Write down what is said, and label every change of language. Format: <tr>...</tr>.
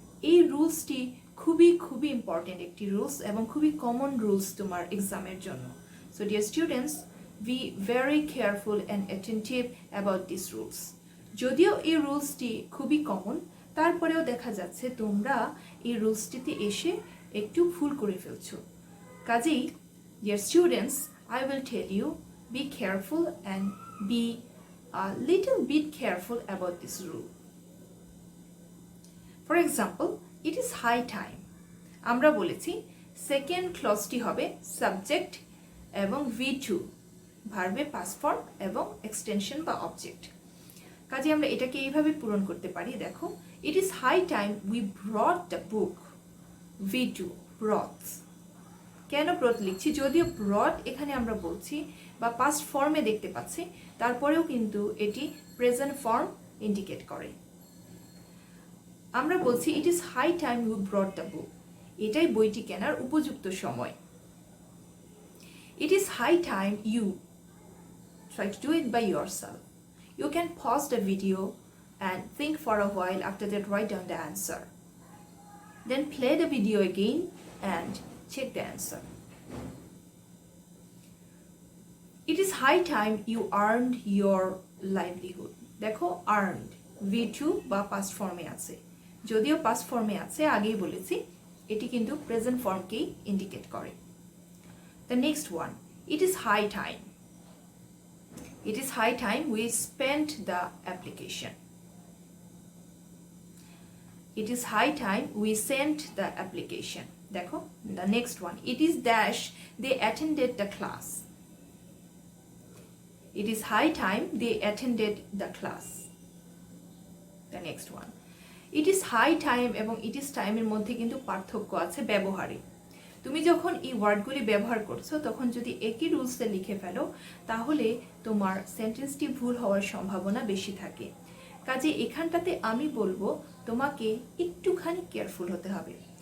<bn>এই রুলসটি খুবই খুবই ইম্পর্টেন্ট একটি রুলস এবং খুবই কমন রুলস তোমার এক্সামের জন্য।</bn> <en>So dear students, be very careful and attentive about this rules.</en> <bn>যদিও এই রুলসটি খুবই কমন, তারপরেও দেখা যাচ্ছে তোমরা এই রুলসটিতে এসে একটু ভুল করে ফেলছো।</bn> <en>কাজেই dear students, I will tell you, be careful and be a little bit careful about this rule.</en> <bn>For example,</bn> <en>it is high time,</en> <bn>আমরা বলেছি সেকেন্ড ক্লজটি হবে সাবজেক্ট এবং V2 ভার্বের পাস্ট ফর্ম এবং এক্সটেনশন বা অবজেক্ট। কাজে আমরা এটাকে এইভাবে পূরণ করতে পারি। দেখো,</bn> <en>It is high time we brought the book.</en> <bn>V2 ব্রট। কেন ব্রট লিখছি? যদিও ব্রট এখানে আমরা বলছি বা পাস্ট ফর্মে দেখতে পাচ্ছি, তারপরেও কিন্তু এটি প্রেজেন্ট ফর্ম ইন্ডিকেট করে। আমরা বলছি</bn> <en>it is high time we brought the book,</en> <bn>এটাই বইটি কেনার উপযুক্ত সময়।</bn> <en>It is high time you try to do it by yourself. You can pause the video and think for a while, after that write down the answer. Then play the video again and check the answer. It is high time you earned your livelihood.</en> <bn>দেখো, earned V2 বা past form এ আছে, যদিও past form এ আছে আগেই বলেছি, এটি কিন্তু present form কেই indicate করে।</bn> <en>The next one, it is high time. It is high time we spent the application. It is high time we sent the application. দেখো, the next one, it is dash they attended the class. It is high time they attended the class. The next one, it is high time এবং it is time</en> <bn>এর মধ্যে কিন্তু পার্থক্য আছে ব্যবহারে। তুমি যখন এই ওয়ার্ডগুলি ব্যবহার করছো তখন যদি একই রুলসে লিখে ফেলো তাহলে তোমার সেন্টেন্সটি ভুল হওয়ার সম্ভাবনা বেশি থাকে। কাজে এখানটাতে আমি বলবো তোমাকে একটুখানি কেয়ারফুল হতে হবে।</bn>